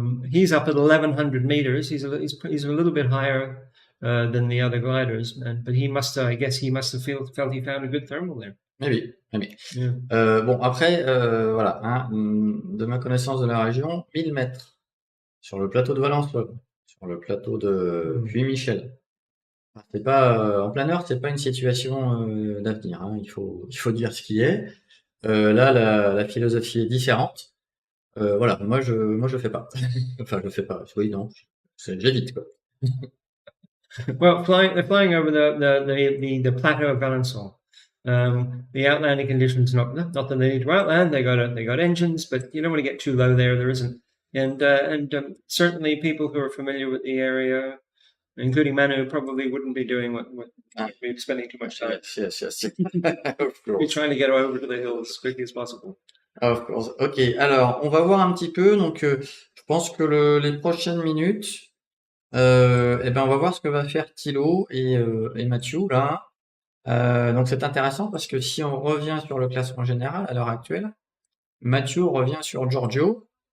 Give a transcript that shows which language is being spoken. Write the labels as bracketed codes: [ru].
[en] He's up at 1,100 meters. He's a little bit higher than the other gliders, but he must, I guess, he must have felt he found a good thermal there. Maybe, maybe. Yeah. [fr] Bon, après, voilà, hein, de ma connaissance de la région, 1000 mètres sur le plateau de Valençol, sur le plateau de Puy-Michel. C'est pas en plein nord, c'est pas une situation d'avenir, hein, il faut dire ce qui est. Là, la philosophie est différente. Voilà, moi je fais pas. Enfin, je fais pas. Oui, non, j'évite quoi. [en] Well, they're flying over the plateau of Valençon. The outlanding conditions, not that they need to outland. They got engines, but you don't want to get too low there. There isn't, and certainly people who are familiar with the area, including Manu, probably wouldn't be doing what we're spending too much time. Yes. Of We're course. trying to get over to the hills as quickly as possible. Of course. [fr] Ok, alors on va voir un petit peu. Donc, je pense que les prochaines minutes, eh ben, on va voir ce que va faire Thilo et Mathieu là. Donc c'est intéressant parce que si on revient sur le classement général à l'heure actuelle, Mathieu revient sur Giorgio.